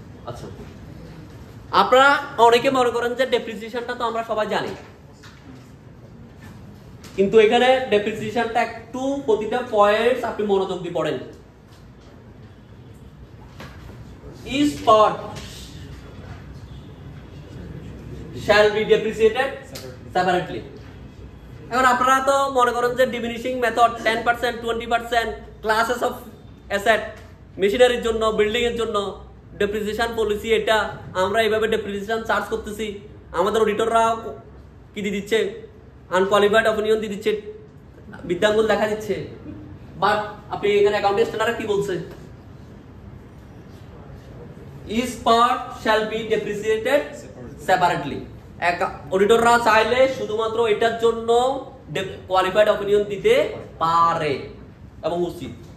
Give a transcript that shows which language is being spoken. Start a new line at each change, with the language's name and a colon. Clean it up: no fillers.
Bangla: আচ্ছা, আপনারা অনেকে মনে করেন যে ডেপ্রিসিয়েশনটা তো আমরা সবাই জানি, কিন্তু এখানে ডেপ্রিসিয়েশনটা একটু প্রতিটা পয়েন্টস আপনি মনোযোগ দিয়ে পড়েন।
English: Each part shall be depreciated separately.
Bangla: এখন আপনারা তো মনে করেন যে diminishing method 10%, 20% classes of asset, মেশিনারির জন্য, বিল্ডিং এর জন্য ডেপ্রিসিয়েশন পলিসি, এটা আমরা এইভাবে ডেপ্রিসিয়েশন চার্জ করতেছি। আমাদের অডিটররা কি দিয়ে দিচ্ছে? আনকোয়ালিফাইড অপিনিয়ন দিয়ে দিচ্ছে, বিদ্যাঙ্গুল দেখা দিচ্ছে। বাট আপনি এখানে অ্যাকাউন্টিং স্ট্যান্ডার্ড কি বলছে?
English: Each part shall be depreciated separately.
Bangla: অডিটররা চাইলে শুধুমাত্র এটার জন্য কোয়ালিফাইড অপিনিয়ন দিতে পারে এবং উচিত।